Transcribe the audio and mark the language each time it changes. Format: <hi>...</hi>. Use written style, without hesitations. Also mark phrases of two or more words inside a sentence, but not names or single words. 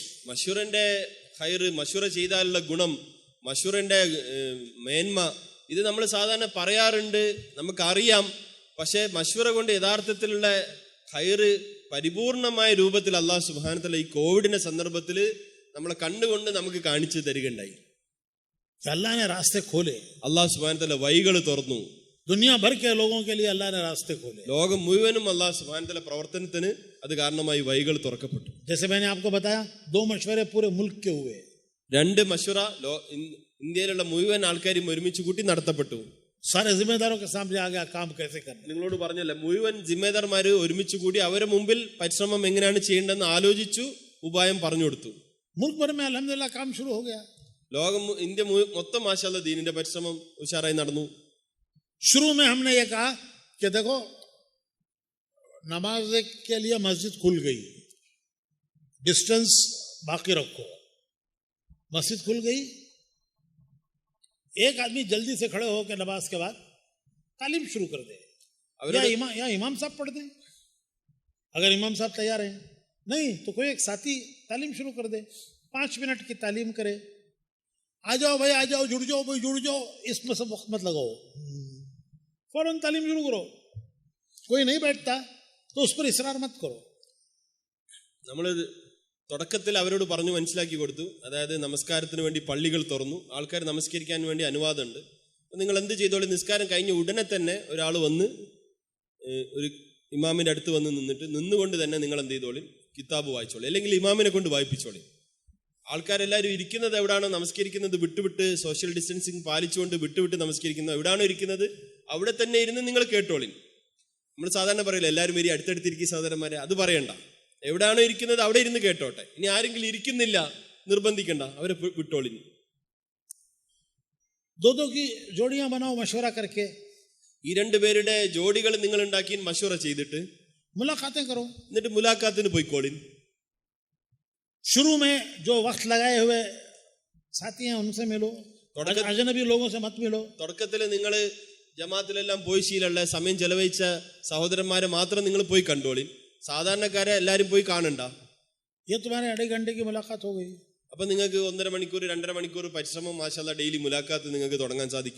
<ml>മശൂറിന്റെ ഖൈർ, മശൂറ ചെയ്താലുള്ള ഗുണം, മശൂറിന്റെ മേന്മ, ഇത് നമ്മൾ സാധാരണ പറയാറുണ്ട്, നമുക്കറിയാം. പക്ഷേ മശൂറ കൊണ്ട് യഥാർത്ഥത്തിലുള്ള ഖൈർ പരിപൂർണമായ രൂപത്തിൽ</ml> <ar>الله سبحانه وتعالى</ar> <ml>ഈ കോവിഡിന്റെ സന്ദർഭത്തിൽ നമ്മളെ കണ്ണുകൊണ്ട് നമുക്ക് കാണിച്ചു തരികയുണ്ടായി.</ml> <hi>अल्लाह ने रास्ते खोले,</hi> <ar>الله سبحانه وتعالى</ar> <ml>വഴികൾ തുറന്നു.</ml> <hi>दुनिया भर के लोगों के लिए अल्लाह ने रास्ते खोले.</hi> <ml>ലോകം മുഴുവനും</ml> <ar>الله سبحانه وتعالى</ar> <ml>പ്രവർത്തനത്തിന് അത് കാരണമായി വഴികൾ തുറക്കപ്പെട്ടു.</ml> <hi>जैसे मैंने आपको बताया 2 मशवरे पूरे मुल्क के हुए.</hi> <ml>2 മശൂറ ഇന്ത്യയിലുള്ള മുഴുവൻ ആൾക്കാരും ഒരുമിച്ച് കൂട്ടി നടത്തപ്പെട്ടു.</ml> <hi>सारे जिम्मेदारों के सामने आ गया काम कैसे करना.</hi> <ml>നിങ്ങളോട് പറഞ്ഞല്ലേ, മുഴുവൻ ജിമ്മേദാർമാര് ഒരുമിച്ച് കൂടി അവരെ മുമ്പിൽ പരിശ്രമം എങ്ങനെയാണ് ചെയ്യേണ്ടതെന്ന് ആലോചിച്ചു, ഉപായം പറഞ്ഞു കൊടുത്തു.</ml> <hi>मुल्क भर में अल्हम्दुलिल्लाह काम शुरू हो गया.</hi> <ml>ലോകം, ഇന്ത്യ മൊത്തം മാഷാഅല്ലാഹ് ദീനിന്റെ പരിശ്രമം ഉഷാറായി നടന്നു.</ml> <hi>शुरू में हमने ये कहा कि देखो नमाज के लिए मस्जिद खुल गई, डिस्टेंस बाकी रखो. मस्जिद खुल गई, एक आदमी जल्दी से खड़े होकर नमाज के बाद तालीम शुरू कर दे, या इमाम साहब पढ़ दें अगर इमाम साहब तैयार हैं. नहीं तो कोई एक साथी तालीम शुरू कर दे, 5 मिनट की तालीम करे. आ जाओ भाई, आ जाओ, जुड़ जाओ भाई, जुड़ जाओ, इसमें सब वक्त मत लगाओ, फौरन तालीम शुरू करो. कोई नहीं बैठता तो उस पर इसरार मत करो.</hi> <ml>നമ്മൾ തുടക്കത്തിൽ അവരോട് പറഞ്ഞു മനസ്സിലാക്കി കൊടുത്തു. അതായത് നമസ്കാരത്തിന് വേണ്ടി പള്ളികൾ തുറന്നു, ആൾക്കാർ നമസ്കരിക്കാൻ വേണ്ടി അനുവാദമുണ്ട്. നിങ്ങൾ എന്ത് ചെയ്തോളി, നിസ്കാരം കഴിഞ്ഞ ഉടനെ തന്നെ ഒരാൾ വന്ന് ഒരു ഇമാമിന്റെ അടുത്ത് വന്ന് നിന്നുകൊണ്ട് തന്നെ നിങ്ങൾ എന്ത് ചെയ്തോളി, കിതാബ് വായിച്ചോളി, അല്ലെങ്കിൽ ഇമാമിനെ കൊണ്ട് വായിപ്പിച്ചോളി. ആൾക്കാരെല്ലാവരും ഇരിക്കുന്നത് എവിടാണോ നമസ്കരിക്കുന്നത് വിട്ടുവിട്ട്,</ml> <en>social distancing</en> <ml>പാലിച്ചുകൊണ്ട് വിട്ടുവിട്ട് നമസ്കരിക്കുന്നത് എവിടാണോ ഇരിക്കുന്നത് അവിടെ തന്നെ ഇരുന്ന് നിങ്ങൾ കേട്ടോളി. നമ്മൾ സാധാരണ പറയില്ല എല്ലാവരും വരി അടുത്തടുത്തിരിക്കും സഹോദരന്മാരെ, അത് പറയണ്ട. എവിടാണോ ഇരിക്കുന്നത് അവിടെ ഇരുന്ന് കേട്ടോട്ടെ. ഇനി ആരെങ്കിലും ഇരിക്കുന്നില്ല, നിർബന്ധിക്കണ്ട, അവരെ വിട്ടോളി.</ml> <hi>दो की जोड़ियां बनाओ मशवरा करके.</hi> <ml>ഈ 2 പേരുടെ ജോഡികൾ നിങ്ങൾ ഉണ്ടാക്കി മശൂറ ചെയ്തിട്ട്</ml> <hi>मुलाकातें करो.</hi> <ml>എന്നിട്ട് മുലാഖാത്തിന് പോയിക്കോളിൻ.</ml> <hi>शुरू में जो वक्त लगाए हुए साथी हैं उनसे मिलो, अजनबी लोगों से मत मिलो.</hi> <ml>തുടക്കത്തിൽ നിങ്ങൾ ജമാഅത്തിലെല്ലാം പോയി ശീലമുള്ള സമയം ചെലവഴിച്ച സഹോദരന്മാരെ മാത്രം നിങ്ങൾ പോയി കണ്ടോളിൻ, സാധാരണക്കാരെ എല്ലാവരും പോയി കാണണ്ട.</ml> <hi>ये तुम्हारे 2.5 घंटे की मुलाकात हो गई.</hi> <ml>അപ്പൊ നിങ്ങൾക്ക് 1.5 മണിക്കൂർ 2.5 മണിക്കൂർ പരിശ്രമം മാഷാഅല്ലാഹ് ഡെയിലി മുലാഖാത്ത് നിങ്ങൾക്ക് തുടങ്ങാൻ സാധിക്കും.</ml>